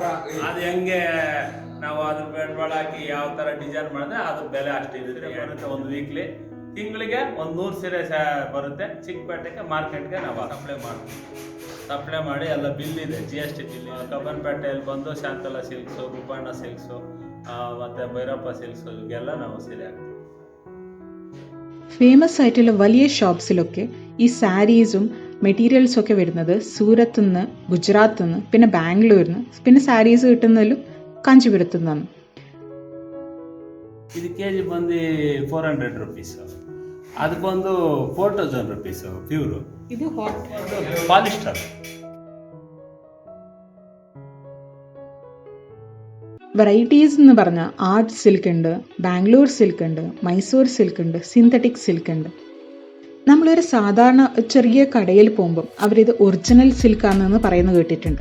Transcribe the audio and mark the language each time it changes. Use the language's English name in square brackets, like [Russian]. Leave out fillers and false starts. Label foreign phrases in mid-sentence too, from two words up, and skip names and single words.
[Kannada] ಅದು ಹೆಂಗೆ ನಾವು ಅದ್ರ ಬಂಡವಾಳ ಹಾಕಿ ಯಾವ ಥರ ಡಿಸೈನ್ ಮಾಡಿದ್ರೆ ಅದ್ರ ಬೆಲೆ ಅಷ್ಟಿರುತ್ತೆ. ಬರುತ್ತೆ ಒಂದು ವೀಕ್ಲಿ, ತಿಂಗಳಿಗೆ 100 ಸೀರೆ ಬರುತ್ತೆ. ಚಿಕ್ಕಪೇಟೆಗೆ ಮಾರ್ಕೆಟ್ಗೆ ನಾವು ಸಪ್ಲೈ ಮಾಡಿ ಎಲ್ಲ ಬಿಲ್ ಇದೆ, GST ಬಿಲ್. ಕಬ್ಬನ್ಪೇಟೆಯಲ್ಲಿ ಬಂದು ಶಾಂತಲಾ ಸಿಲ್ಕ್ಸು, ರೂಪಣ್ಣ ಸಿಲ್ಕ್ಸು ಮತ್ತು ಭೈರಪ್ಪ [Malayalam] സിൽക്സ് ഇവയെല്ലാം [Kannada] ನಾವು സീರೆ ಹಾಕ್ತೀವಿ. [Malayalam] ഫേമസ് ആയിട്ടുള്ള വലിയ ഷോപ്സിലൊക്കെ ഈ സാരീസും മെറ്റീരിയൽസും ഒക്കെ വരുന്നത് സൂറത്ത് നിന്ന്, ഗുജറാത്തിൽ നിന്ന്, പിന്നെ ബാംഗ്ലൂരിൽ നിന്ന്, പിന്നെ സാരീസ് കിട്ടുന്നതിലും കാഞ്ചീപുരത്തു നിന്നാണ്. [Kannada] ಇದು ಕೆಜಿ ಬಂದು 400 ರುಪೀಸ್. ಅದಕ್ಕೊಂದು 4000 ರುಪೀಸ್ ಪ್ಯೂರು. ಇದು ಪಾಲಿಸ್ಟರ್. [Malayalam] വെറൈറ്റീസ് എന്ന് പറഞ്ഞാൽ [English] art silk [Malayalam] ഉണ്ട്, ബാംഗ്ലൂർ സിൽക്ക് ഉണ്ട്, മൈസൂർ സിൽക്ക് ഉണ്ട്, [English] synthetic silk [Malayalam] ഉണ്ട്. നമ്മളൊരു സാധാരണ ചെറിയ കടയിൽ പോകുമ്പം അവരിത് ഒറിജിനൽ സിൽക്കാണെന്ന് പറയുന്നത് കേട്ടിട്ടുണ്ട്.